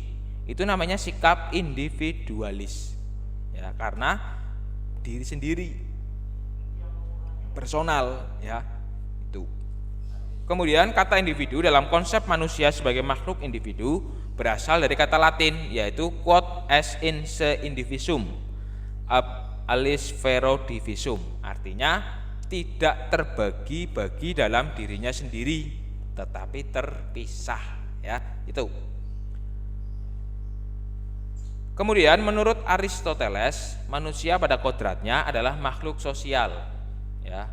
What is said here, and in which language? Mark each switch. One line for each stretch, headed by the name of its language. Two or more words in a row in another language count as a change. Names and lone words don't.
Indonesian: Itu namanya sikap individualis. Ya, karena diri sendiri, personal, ya, itu. Kemudian kata individu dalam konsep manusia sebagai makhluk individu berasal dari kata Latin yaitu
Latin: quod est in se indivisum ab alis vero divisum,
Indonesian: artinya tidak terbagi-bagi dalam dirinya sendiri tetapi terpisah, ya, itu. Kemudian menurut Aristoteles, manusia pada kodratnya adalah makhluk sosial, ya.